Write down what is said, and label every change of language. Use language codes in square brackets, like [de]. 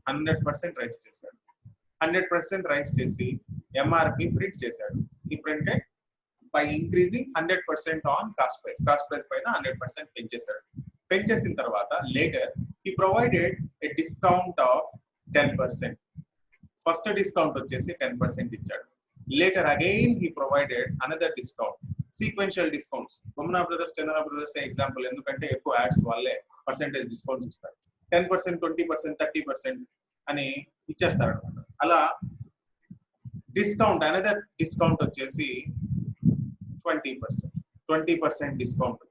[en] 100% raise చేశాడు. 100% raise చేసి MRP print చేశాడు. ఈ printed by increasing 100% on cost price పైన 100% పెంచేశాడు. [te] పెంచేసిన తర్వాత [en] Later he provided a discount of 10%. First discount వచ్చేసి 10% ఇచ్చాడు. Later again he provided another discount. Sequential discounts. [te] Bommana brothers, Chandana brothers example, ఎందుకంటే ఎక్కువ యాడ్స్ వాళ్ళే పర్సెంటేజ్ డిస్కౌంట్స్ ఇస్తారు. 10%, 20%, 30% అని ఇచ్చేస్తారు అనమాట. [en] అలా discount another discount వచ్చేసి 20% discount.